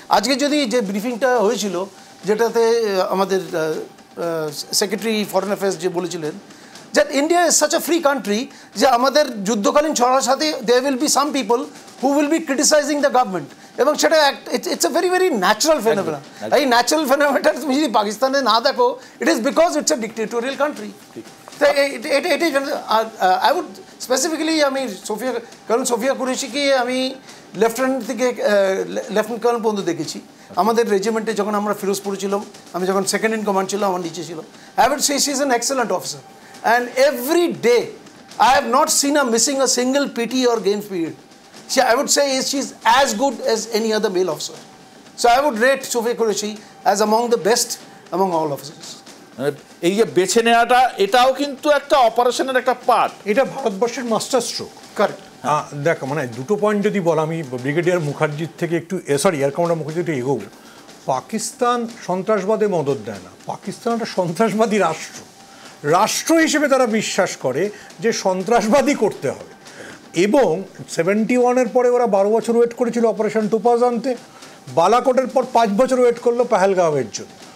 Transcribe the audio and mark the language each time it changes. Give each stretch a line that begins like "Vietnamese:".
Bangla: আজকে যদি যে ব্রিফিংটা হয়েছিল, যেটাতে আমাদের সেক্রেটারি ফরেন অ্যাফেয়ার্স যে বলেছিলেন
English: that India is such a free country,
Bangla: যে আমাদের যুদ্ধকালীন ছড়ার সাথে
English: there will be some people who will be criticizing the government,
Bangla: এবং সেটা
English: it's a very very natural phenomenon.
Bangla: এই ন্যাচারাল ফেনোমেনটা তুমি যদি পাকিস্তানে না দেখো,
English: it is because it's a dictatorial country.
Bangla: এটাই
English: I would specifically,
Bangla: আমি সোফিয়া কুরেশিকে আমি লেফটেন্যান্ট থেকে লেফটেন্যান্ট কর্নেল পর্যন্ত দেখেছি। আমাদের রেজিমেন্টে যখন আমরা ফিরোজপুরে ছিলাম, আমি যখন সেকেন্ড ইন কমান্ড ছিলাম, আমার নিচে ছিল।
English: I would say she is an excellent officer, and every day I have not seen her missing a single PT or games period. I would say she's as good as any other male officer. So I would rate Sofia Qureshi as among the best among all officers.
Bangla: এই যে বেছে নেওয়াটা, এটাও কিন্তু একটা অপারেশনের একটা part. এটা ভারতবর্ষের মাস্টার স্ট্রোক। কারেক্ট। দেখ, মানে দুটো পয়েন্ট যদি বল, আমি ব্রিগেডিয়ার মুখার্জির থেকে একটু এয়ার কমান্ডার মুখার্জি একটু এগোবো। পাকিস্তান সন্ত্রাসবাদে মদত দেয় না, পাকিস্তান একটা সন্ত্রাসবাদী রাষ্ট্র হিসেবে তারা বিশ্বাস করে যে সন্ত্রাসবাদী করতে হবে, এবং 71-এর পরে ওরা 12 বছর ওয়েট করেছিল অপারেশন টোপাজ আনতে, বালাকোটের পর 5 বছর ওয়েট করলো পেহেলগাঁওয়ের জন্য।